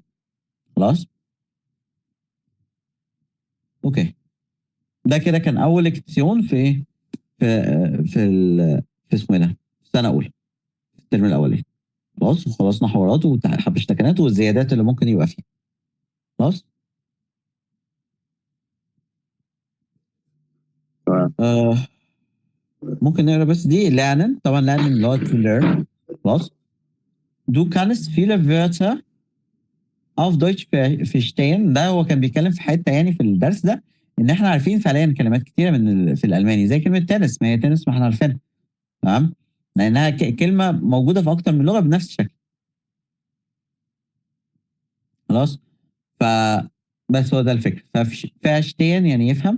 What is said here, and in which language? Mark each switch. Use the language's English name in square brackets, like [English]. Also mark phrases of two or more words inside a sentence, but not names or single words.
[Arabic] خلاص، اوكي، ده كده كان اول اكتسيون في ايه، في في اسمه ايه ده، في سنه اولى، في الترم الاولاني. خلاص، وخلصنا حوارات وحبشتكنات والزيادات اللي ممكن يبقى فيها. خلاص، تمام. ممكن نقرا بس دي lernen، طبعا lernen اللي هو [English] to learn. [Arabic] خلاص، [German] du kannst viele Wörter auf Deutsch verstehen، [Arabic] ده هو كان بيتكلم في حته يعني في الدرس ده، ان احنا عارفين فعليا كلمات كتيره في الالماني، زي كلمه تنس، ما هي تنس ما احنا عارفينها. تمام، لانها كلمه موجوده في اكتر من لغه بنفس الشكل. خلاص، ف بس هو ده الفكره، فاشتين يعني يفهم.